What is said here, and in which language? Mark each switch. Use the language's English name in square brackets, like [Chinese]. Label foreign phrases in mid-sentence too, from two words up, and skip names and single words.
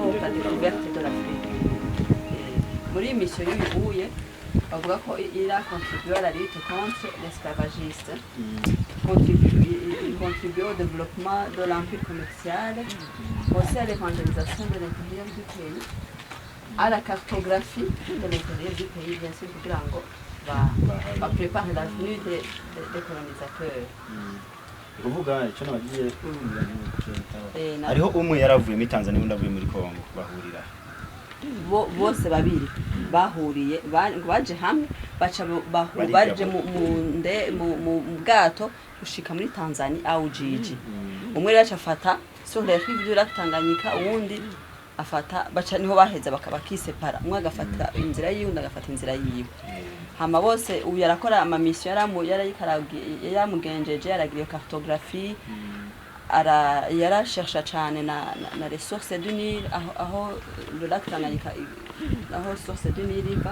[French] découverte de l'Afrique. [Rundi] Muri iyi mission y'ubuye bavuga ko [French] il a contribué à la lutte contre l'esclavagisme, il contribue au développement de l'empire commercial, aussi à l'évangélisation de l'intérieur du pays, à la cartographie de l'intérieur du pays, bien sûr, [Rundi] kugira ngo [French] prépare l'avenue des colonisateurs. [Rundi] Kuvuga icyo nabagiye hariho umwe yaravuye muri Tanzania undi avuye muri Kongo bahurira bose babiri bahuriye baje hamwe baje mu bwato gushika muri Tanzania au Jiji. Umwe rero afata [French] sur les rives du lac Tanganyika, [Rundi] uwundi afata baca niho baheza bakisepara, umwe agafata inzira yiwe undi agafata inzira yiwe. Hama bose uyu yarakora ama mission yaramugenjeje, yaragira cartographie, yarashesha cyane na [French] ressources du Nil, [Rundi] aho [French] le lac Tanganyika [Rundi] aho [French] source du Nil [Rundi] iva.